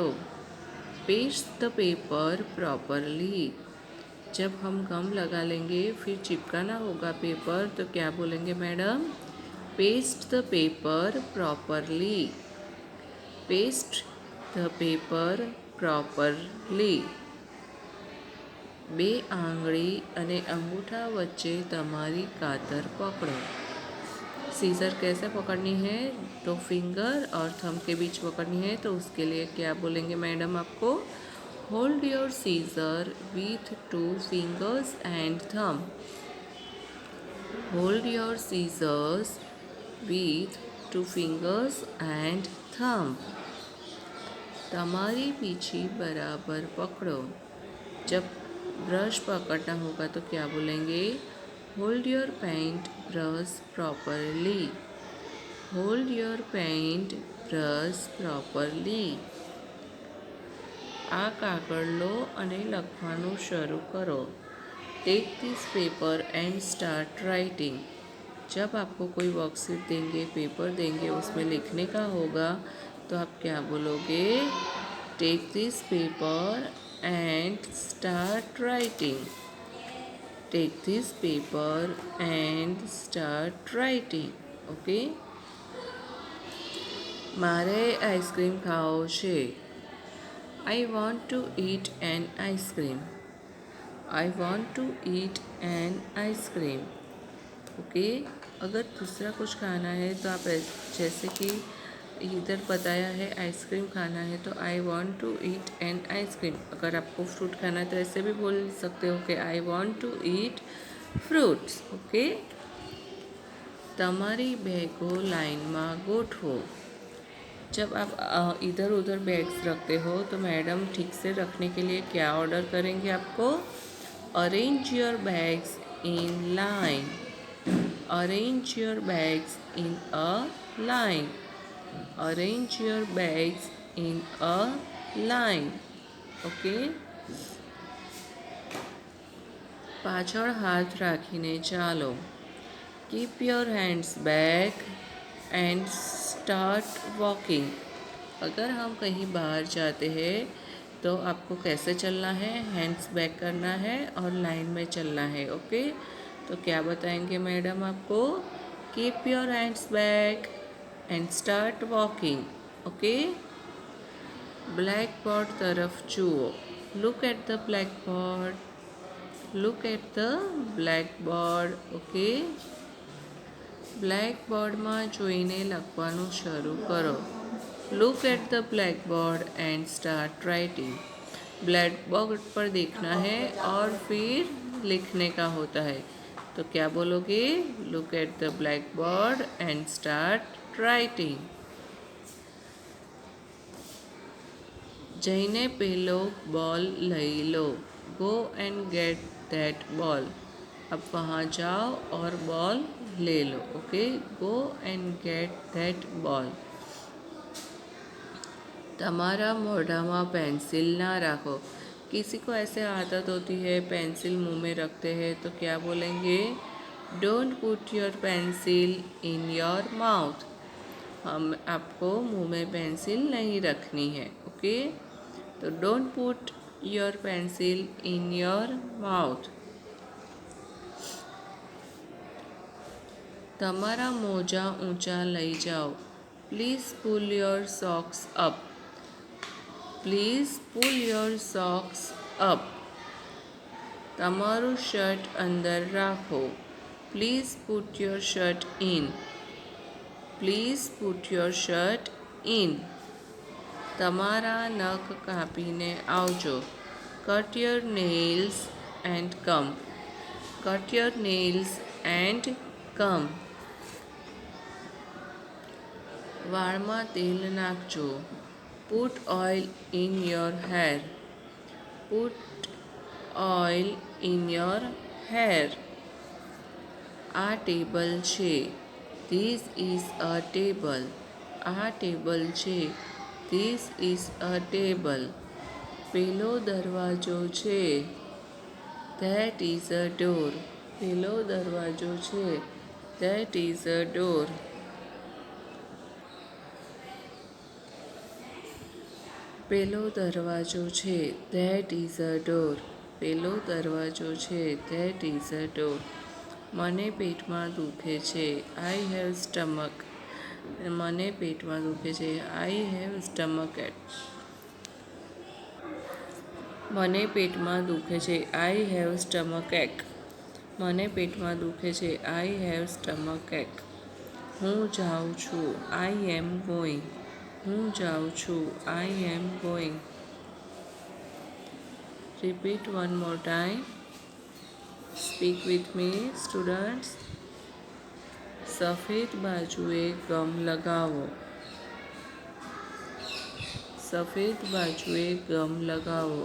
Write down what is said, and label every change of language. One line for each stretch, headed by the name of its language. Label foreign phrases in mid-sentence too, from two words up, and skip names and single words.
English: Paste the paper properly.
Hindi: जब हम गम लगा लेंगे फिर चिपकाना होगा पेपर, तो क्या बोलेंगे मैडम?
English: Paste the paper properly. Paste the paper properly.
Gujarati: બે આંગળી અને અંગૂઠા વચ્ચે તમારી કાતર પકड़ो.
Hindi: सीजर कैसे पकड़नी है? तो फिंगर और थंब के बीच पकड़नी है, तो उसके लिए क्या बोलेंगे मैडम आपको?
English: Hold your scissor with 2 fingers and thumb. Hold your scissors with 2 fingers and thumb.
Gujarati: તમારી પીછી बराबर पकड़ो.
Hindi: जब ब्रश पकड़ना होगा तो क्या बोलेंगे?
English: Hold your paint brush properly. Hold your paint brush properly.
Gujarati: આ કાગળ લો અને લખવાનું શરૂ કરો.
English: Take this paper and start writing.
Hindi: जब आपको कोई वर्कशीट देंगे, पेपर देंगे, उसमें लिखने का होगा, तो आप क्या बोलोगे?
English: Take this paper and start writing. Take this paper and start writing. ओके.
Gujarati: મારે આઈસ્ક્રીમ ખાવો છે.
English: I want to eat an ice cream. I want to eat an ice cream. ओके.
Hindi: अगर दूसरा कुछ खाना है तो आप जैसे कि इधर बताया है आइसक्रीम खाना है, तो
English: I want to eat an ice cream.
Hindi: अगर आपको फ्रूट खाना है तो ऐसे भी बोल सकते हो कि
English: I want to eat fruits.
Hindi: ओके.
Gujarati: તમારી બેગો લાઇનમાં ગોઠવો.
Hindi: जब आप इधर उधर बैग्स रखते हो तो मैडम ठीक से रखने के लिए क्या ऑर्डर करेंगे आपको?
English: Arrange your bags in line. Arrange your bags in a line. Arrange your bags in a line. ओके.
Gujarati: પાછળ હાથ રાખીને ચાલો.
English: Keep your hands back and start walking.
Hindi: अगर हम कहीं बाहर जाते हैं तो आपको कैसे चलना है?
English: hands back
Hindi: करना है और लाइन में चलना है. ओके. तो क्या बताएंगे मैडम आपको?
English: Keep your hands back and start walking.
Gujarati: ओके.
English: black board
Gujarati: તરફ જુઓ.
English: Look at the black board. Look at the black board. OK.
Gujarati: બ્લેકબોર્ડમાં જોઈને લખવાનું શરૂ કરો.
English: Look at the black board and start writing. black board
Hindi: पर देखना है और फिर लिखने का होता है, तो क्या बोलोगे?
English: Look at the black board and start writing.
Gujarati: જઈને પેલો बॉल લઈ લો.
English: Go and get that ball.
Hindi: अब वहाँ जाओ और बॉल ले लो. ओके.
English: Go and get that ball.
Gujarati: તમારા મોઢામાં पेंसिल ना रखो.
Hindi: किसी को ऐसे आदत होती है पेंसिल मुंह में रखते हैं, तो क्या बोलेंगे?
English: Don't put your pencil in your mouth.
Hindi: हम आपको मुंह में पेंसिल नहीं रखनी है. ओके.
English: तो Don't put your pencil in your mouth.
Gujarati: તમારા મોજા ઊંચા લઈ જાઓ.
English: Please pull your socks up. Please pull your socks up.
Gujarati: તમારું શર્ટ અંદર રાખો.
English: Please put your shirt in. Please put your shirt in.
Gujarati: તમારા નખ કાપીને આવજો.
English: Cut your nails and come. Cut your nails and come.
Gujarati: વાળમાં તેલ નાખજો.
English: Put oil in your hair. Put oil in your hair.
Gujarati: આ ટેબલ છે.
English: This is a table.
Gujarati: આ ટેબલ છે.
English: This is a table.
Gujarati: પેલો દરવાજો છે.
English: That is a door.
Gujarati: પેલો દરવાજો છે.
English: That is a door.
Gujarati: પેલો દરવાજો છે.
English: That is a door.
Gujarati: પેલો દરવાજો છે.
English: That is a door.
Gujarati: મને પેટમાં દુખે છે.
English: I have stomach.
Gujarati: મને પેટમાં દુખે છે.
English: I have stomach ache.
Gujarati: મને પેટમાં દુખે છે.
English: I have stomach ache.
Gujarati: મને પેટમાં દુખે છે.
English: I have stomach ache.
Gujarati: હું જાઉં છું.
English: I am going.
Gujarati: હું જાઉં છું.
English: I am going. Repeat one more time. Speak with me, students.
Gujarati: સફેદ બાજુએ ગમ લગાવો. સફેદ બાજુએ ગમ લગાવો.